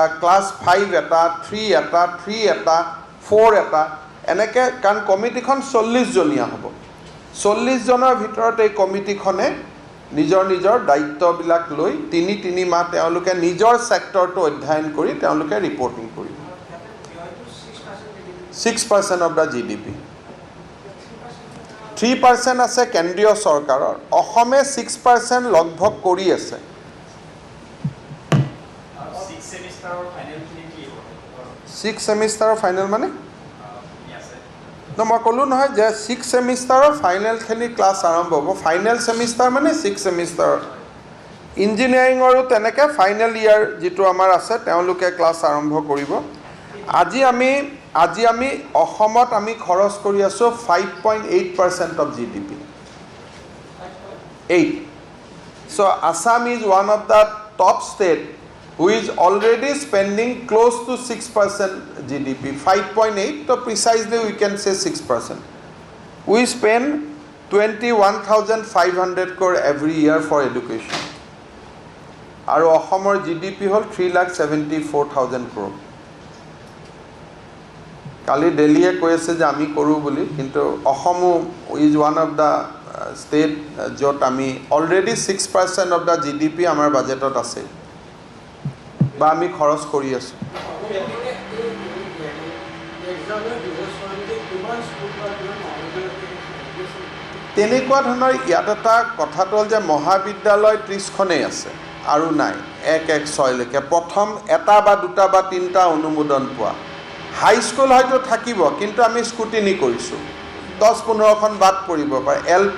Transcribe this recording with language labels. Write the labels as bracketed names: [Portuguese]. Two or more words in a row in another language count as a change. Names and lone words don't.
[Assamese] ক্লাছ 5 এটা 3 এটা 3 এটা 4 এটা এনেকৈ কাৰণ কমিটিখন 40 জনীয়া হ'ব 40 জনৰ ভিতৰত এই কমিটিখনে নিজৰ নিজৰ দায়িত্ববিলাক লৈ 3 মাহ তেওঁলোকে নিজৰ সেক্টৰটো অধ্যয়ন কৰি তেওঁলোকে ৰিপৰ্টিং কৰিব 6% [English] of the GDP [Assamese] 3% আছে কেন্দ্ৰীয় চৰকাৰৰ অসমে 6% লগভগ কৰি আছে 6 সেমিষ্টাৰৰ ফাইনেল মানে মই ক'লোঁ নহয় যে 6 সেমিষ্টাৰৰ ফাইনেলখিনি ক্লাছ আৰম্ভ হ'ব ফাইনেল সেমিষ্টাৰ মানে 6 সেমিষ্টাৰ ইঞ্জিনিয়াৰিঙৰো তেনেকৈ ফাইনেল ইয়াৰ যিটো আমাৰ আছে তেওঁলোকে ক্লাছ আৰম্ভ কৰিব আজি আমি অসমত আমি খৰচ কৰি আছো [English] 5.8% of GDP 8 so Assam is one of the top state who is already spending close to 6% GDP 5.8 so precisely we can say 6% we spend 21,500 crore every year for education [Assamese] আৰু অসমৰ GDP হল [English] 3,74,000 crore [Assamese] কালি দিল্লীয়ে কৈ আছে যে আমি কৰো বুলি কিন্তু অসমো [English] is one of the state [Assamese] যত আমি অলৰেডি 6% [English] of the GDP [Assamese] আমাৰ বাজেটত আছে বা আমি খৰচ কৰি আছো তেনেকুৱা ধৰণৰ ইয়াত এটা কথাটো হ'ল যে মহাবিদ্যালয় 30খনেই আছে আৰু নাই 1-1-6 লৈকে প্ৰথম এটা বা দুটা বা তিনটা অনুমোদন পোৱা [English] high school [Assamese] হয়তো থাকিব কিন্তু আমি স্কুটিনি কৰিছোঁ 10-15খন বাদ পৰিব পাৰে এলপি